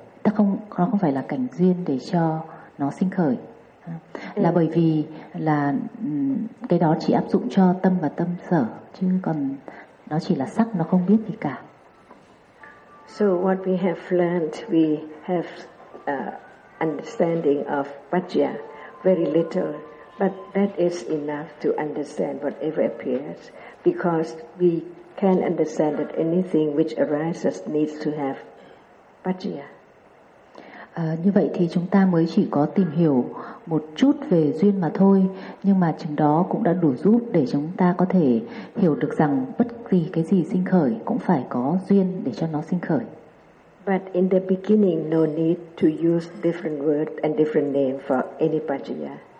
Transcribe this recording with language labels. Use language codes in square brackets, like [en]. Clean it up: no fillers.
[vi] Ta không, nó không phải là cảnh duyên để cho nó sinh khởi. Là bởi vì là cái đó chỉ áp dụng cho tâm và tâm sở, chứ còn nó chỉ là sắc, nó không biết gì cả. [en] So what we have learned, we have understanding of pachya very little, but that is enough to understand whatever appears, because we can understand that anything which arises needs to have pachya. [vi] Như vậy thì chúng ta mới chỉ có tìm hiểu một chút về duyên mà thôi, nhưng mà chừng đó cũng đã đủ giúp để chúng ta có thể hiểu được rằng bất kỳ cái gì sinh khởi cũng phải có duyên để cho nó sinh khởi. [en] But in the beginning, no need to use different word and different name for any pachya.